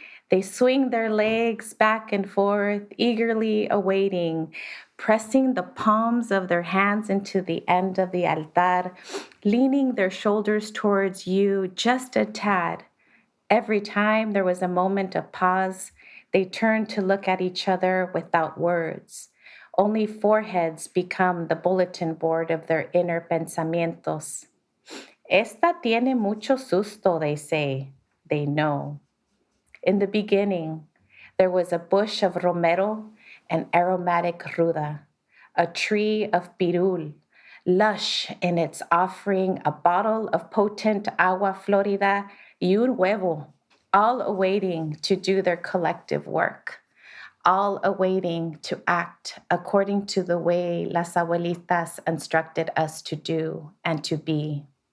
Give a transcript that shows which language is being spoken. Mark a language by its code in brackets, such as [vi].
[en] They swing their legs back and forth, eagerly awaiting, pressing the palms of their hands into the end of the altar, leaning their shoulders towards you just a tad. Every time there was a moment of pause, they turned to look at each other without words. Only foreheads become the bulletin board of their inner pensamientos. [es] Esta tiene mucho susto, [en] they say. They know. In the beginning, there was a bush of romero and aromatic ruda, a tree of pirul, lush in its offering, a bottle of potent [es] agua florida y un huevo, [en] all awaiting to do their collective work, all awaiting to act according to the way [es] las abuelitas [en] instructed us to do and to be.